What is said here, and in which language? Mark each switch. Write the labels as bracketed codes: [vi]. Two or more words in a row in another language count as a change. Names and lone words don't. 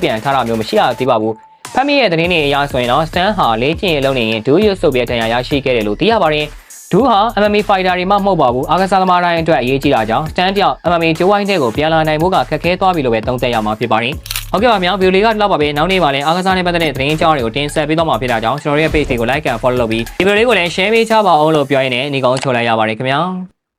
[my] ပြန်ထားတာမျိုးမရှိရသေးပါဘူး။ဖမ်းမိရဲ့သတင်းတွေအရဆိုရင်တော့ Stan ဟာလေ့ကျင့်ရေးလုပ်နေရင်ဒူးရွတ်ဆုပ်ပြဲဒဏ်ရာရရှိခဲ့တယ်လို့သိရပါတယ်။ဒူးဟာ [en] MMA fighter [my] တွေမှမဟုတ်ပါဘူးအားကစားသမားတိုင်းအတွက်အရေးကြီးတာကြောင့် Stan တယောက် MMA ဂျိုးဝိုင်းတဲ့ကိုပြန်လာနိုင်ဖို့ကခက်ခဲသွားပြီလို့ပဲသုံးသပ်ရမှာဖြစ်ပါတယ်။ဟုတ်ကဲ့ပါများဗီဒီယိုလေးကတော့ပါပဲနောက်နေ့မှာလည်းအားကစားနဲ့ပတ်သက်တဲ့သတင်းအကြောင်းတွေကိုတင်ဆက်ပေးသွားမှာဖြစ်တာကြောင့်ကျွန်တော်ရဲ့ page တွေကို [en] like and follow [my] လုပ်ပြီးဒီဗီဒီယိုလေးကိုလည်း share ပေးချပါအောင်လို့ပြောရင်းနဲ့ညီကောင်းချိုလိုက်ရပါတယ်ခင်ဗျာ။